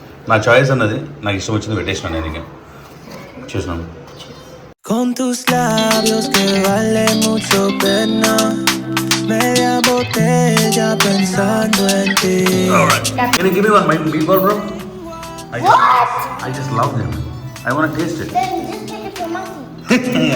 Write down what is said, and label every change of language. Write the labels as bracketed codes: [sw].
[te] నా చాయిస్ అన్నది నాకు ఇష్టం వచ్చింది పెట్టేసిన. నేను ఇక చూసినాను. [es] Con tus labios que vale mucho pena, media botella pensando en ti. [en] Alright. Can you give me one meatball, bro? I just love them. I want to taste it. Then just take it for mommy.